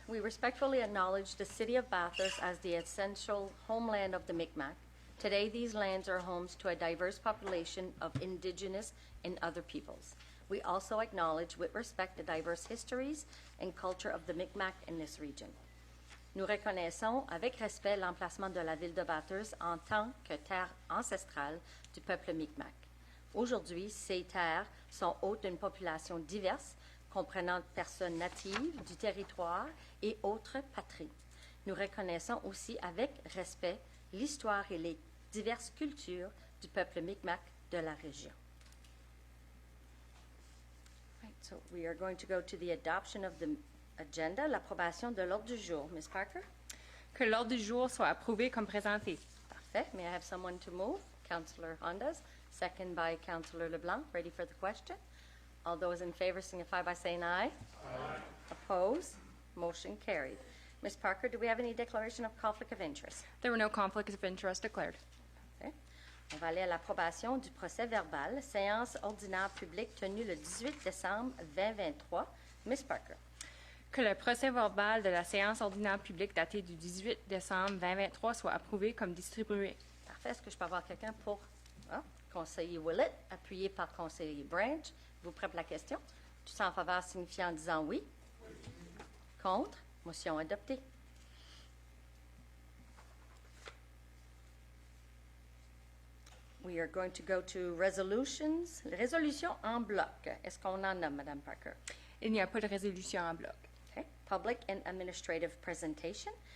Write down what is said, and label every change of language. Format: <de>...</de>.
<en>We respectfully acknowledge the City of Bathurst as the essential homeland of the Mi'kmaq. Today, these lands are homes to a diverse population of Indigenous and other peoples. We also acknowledge with respect the diverse histories and culture of the Mi'kmaq in this region.</en> <fr>Nous reconnaissons avec respect l'emplacement de la ville de Bathurst en tant que terre ancestrale du peuple Mi'kmaq. Aujourd'hui, ces terres sont hôtes d'une population diverse, comprenant personnes natives du territoire et autres patries. Nous reconnaissons aussi avec respect l'histoire et les diverses cultures du peuple Mi'kmaq de la région.</fr> <en>Right, so we are going to go to the adoption of the agenda,</en> <fr>l'approbation de l'ordre du jour.</fr> <en>Ms. Parker?</en> <fr>Que l'ordre du jour soit approuvé comme présenté. Parfait.</fr> <en>May I have someone to move? Councillor Hondas, second by Councillor LeBlanc. Ready for the question? All those in favor signify by saying aye. Aye. Opposed? Motion carried. Ms. Parker, do we have any declaration of conflict of interest? There were no conflicts of interest declared. Okay.</en> <fr>On va aller à l'approbation du procès verbal, séance ordinaire publique tenue le 18 décembre 2023.</fr> <en>Ms. Parker.</en> <fr>Que le procès verbal de la séance ordinaire publique datée du 18 décembre 2023 soit approuvé comme distribué. Parfait. Est-ce que je peux avoir quelqu'un pour conseiller Willett, appuyé par conseiller Branch? Vous prêt pour la question? Tous en faveur signifiant en disant oui. Oui. Contre? Motion adoptée.</fr> <en>We are going to go to resolutions.</en> <fr>Résolutions en bloc. Est-ce qu'on en a, Mme Parker? Il n'y a pas de résolution en bloc.</fr> <en>Okay. Public and administrative presentation.</en>